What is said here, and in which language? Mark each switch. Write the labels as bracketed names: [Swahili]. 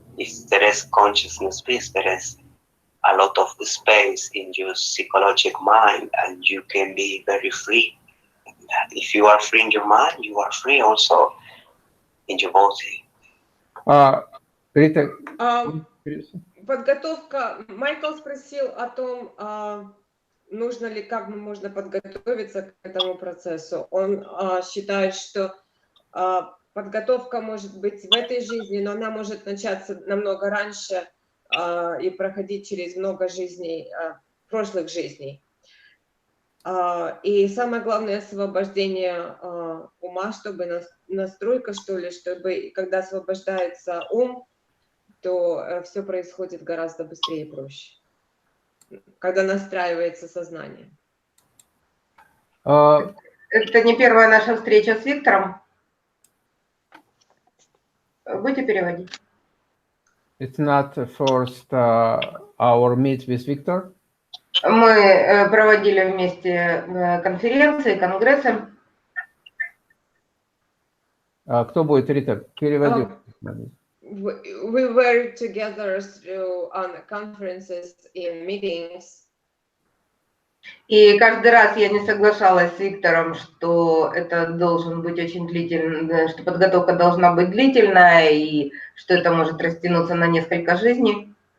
[English] If there is consciousness piece, there is a lot of space in your psychological mind, and you can be very free. If you are free in your mind, you are free also in your body. [Russian] Рита, Подготовка. Майкл спросил о том, нужно ли, как можно подготовиться к этому процессу. Он считает, что подготовка может быть в этой жизни, но она может начаться намного раньше и проходить через много жизней, прошлых жизней. И самое главное — освобождение ума, чтобы настройка, что ли, чтобы когда освобождается ум, то все происходит гораздо быстрее и проще, когда настраивается сознание. Это не первая наша встреча с Виктором. Будете переводить? [English] It's not the first our meet with Victor. [Russian] Мы проводили вместе конференции, конгрессы. Кто будет, Рита? Переводи. [English] We were together through on conferences and meetings. [Russian] И каждый раз я не соглашалась с Виктором, что это должен быть очень длительный, что подготовка должна быть длительная и что это может растянуться на несколько жизней.